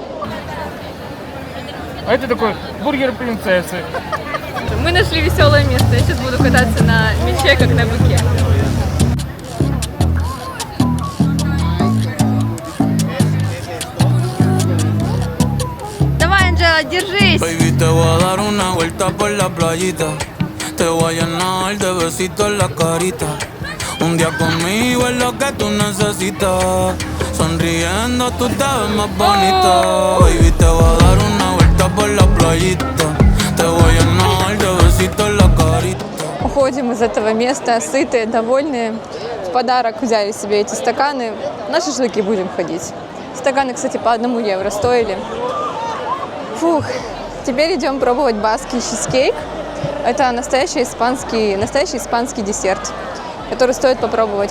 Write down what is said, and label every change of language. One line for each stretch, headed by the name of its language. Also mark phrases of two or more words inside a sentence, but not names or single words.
Russian: А это такой бургер принцессы. Мы нашли веселое место. Я сейчас буду кататься на мяче, как на быке. Давай, Анджела, держись!
Spanish: Baby, te voy a dar una vuelta por la playita. Te voy a llenar de besitos en la carita. Un día conmigo es lo que tú necesitas. Sonriendo tú te ves más bonita. Baby, te voy a dar una vuelta por la playita. Te voy a llenar de besitos en la carita.
Russian: Уходим из этого места сытые, довольные. В подарок взяли себе эти стаканы. На шашлыки будем ходить. Стаканы, кстати, по 1 евро стоили. Фух. Теперь идем пробовать баскский чизкейк. Это настоящий испанский десерт, который стоит попробовать.